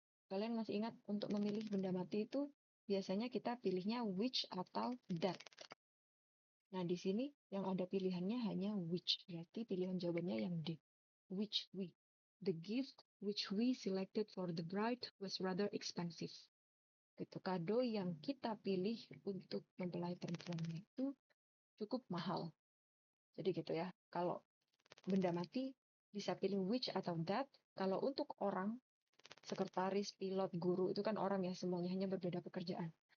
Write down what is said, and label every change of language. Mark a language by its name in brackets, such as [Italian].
[Indonesian] Kalian masih ingat untuk memilih benda mati itu biasanya kita pilihnya which atau that. Nah, di sini yang ada pilihannya hanya which. Berarti pilihan jawabannya yang D. [English] Which we. The gift which we selected for the bride was rather expensive. [Indonesian] Gitu. Kado yang kita pilih untuk mempelai perempuannya itu cukup mahal. Jadi gitu ya. Kalau benda mati bisa pilih which atau that. Kalau untuk orang, sekretaris, pilot, guru, itu kan orang ya semuanya, hanya berbeda pekerjaan.